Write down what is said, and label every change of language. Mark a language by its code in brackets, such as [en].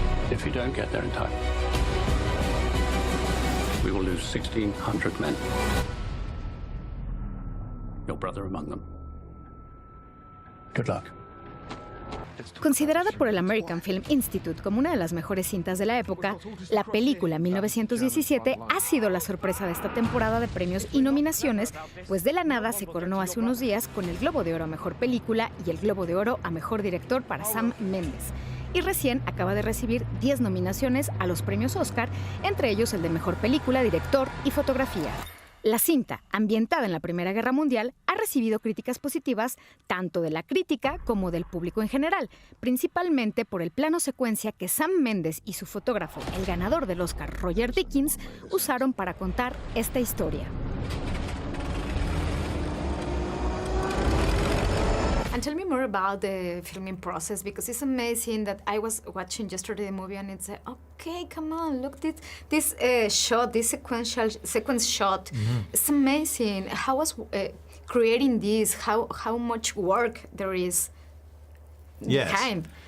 [en] If you don't get there in time, we will lose 1,600 men. Your brother among them. Good luck. [es] Considerada por el American Film Institute como una de las mejores cintas de la época, la película 1917 ha sido la sorpresa de esta temporada de premios y nominaciones, pues de la nada se coronó hace unos días con el Globo de Oro a Mejor Película y el Globo de Oro a Mejor Director para Sam Mendes. Y recién acaba de recibir 10 nominaciones a los premios Oscar, entre ellos el de Mejor Película, Director y Fotografía. La cinta, ambientada en la Primera Guerra Mundial, ha recibido críticas positivas tanto de la crítica como del público en general, principalmente por el plano secuencia que Sam Mendes y su fotógrafo, el ganador del Oscar Roger Deakins, usaron para contar esta historia. [en] And tell me more about the filming process, because it's amazing that I was watching yesterday the movie and it's okay, come on, look this shot, this sequence shot. It's amazing. How was creating this? How much work there is behind?